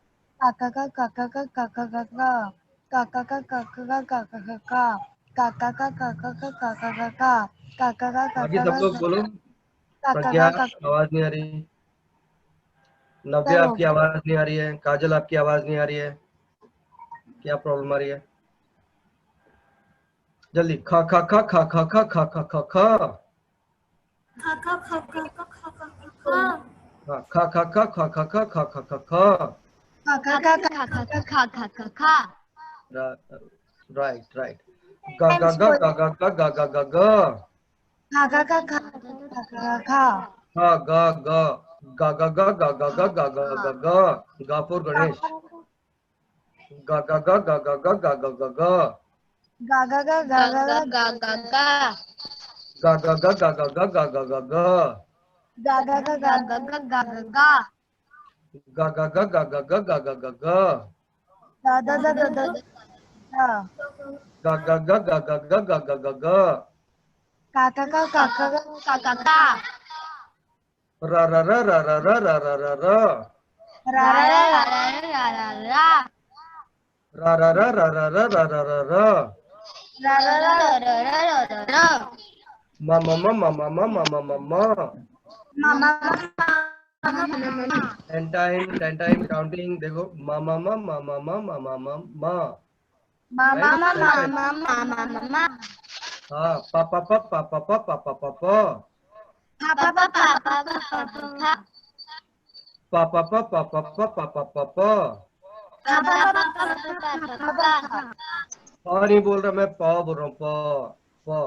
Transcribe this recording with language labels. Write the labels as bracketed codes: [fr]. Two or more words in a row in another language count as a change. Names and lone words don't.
[hi] बाकी सब लोग बोलो. प्रज्ञा आवाज नहीं आ रही. नव्या आपकी आवाज नहीं आ रही है. काजल आपकी आवाज नहीं आ रही है. क्या प्रॉब्लम आ रही है? जल्दी. खा खा खा खा खा खा खा खा खा खा. हाँ खा खा खा खा खा खा खा. [en] Right right. [hi] गा गा गा गा गा गा गा गा गा गा. गा गा गा गा गा गा गा गा गा गा गा गा. [en] Ga for Ganesh. [hi] गा गा गा गा गा गा गा गा गा गा. गा गा गा गा गा गा गा गा गा. गा गा गा गा गा गा गा गा गा गा. गा गा गा गा गा गा गा गा गा. गा गा गा गा गा गा गा गा गा गा. गा गा गा गा गा गा गा गा गा गा गा गा गा गा. का का का का का का का का. रा रा रा रा रा रा रा रा रा रा. रा रा रा रा रा रा रा. रा रा रा रा रा रा रा रा रा रा. रा रा रा रा रा रा रा रा. मा मा मा मा मा मा मा मा मा मा. मा मा मा. [en] 10 time counting. [hi] देखो मा मा मा मा मा मा मा मा मा मा. मा मा मा मा मा मा मा मा मा. हाँ पा पा पा पा पा पा पा पा पा पा. पा पा पा पा पा पा पा पा. पा पा पा पा पा पा पा पा पा पा. पा पा पा पा पा पा पा. पा नहीं बोल रहा मैं, पा बोल रहा हूँ. पा